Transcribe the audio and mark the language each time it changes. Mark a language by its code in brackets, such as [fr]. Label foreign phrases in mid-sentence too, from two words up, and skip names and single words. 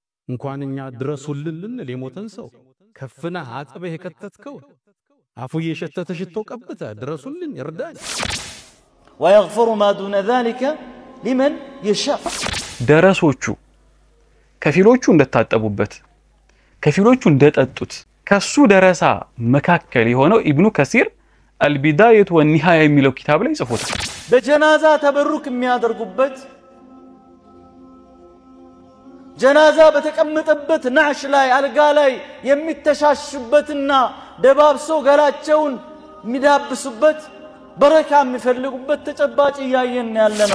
[am] እንኳንኛ ድረሱልን ልንል የሞተን ሰው ከፍና አጥበህ የከተትከው አፉ የሸተተ ሽቶ ቀብተ ድረሱልን ይርዳኝ [ar] ويغفر ما دون ذلك لمن يشاء [am] ደረሶቹ ከፊሎቹ እንደታጠቡበት ከፊሎቹ እንደጠጡት ከሱ ደረሳ መካከል የሆነው ኢብኑ ከሲር البداية والنهاية የሚለው ኪታብ ላይ ጽፎታል በጀናዛ ተበሩክ የሚያደርጉበት ጀናዛ በተቀመጠበት ናሽ ላይ አልጋ ላይ የሚተሻሽበትና ደባብሶ ገላቸውን የሚዳብሱበት በረካ የሚፈልጉበት ተጨባጭ ያየን ያለነው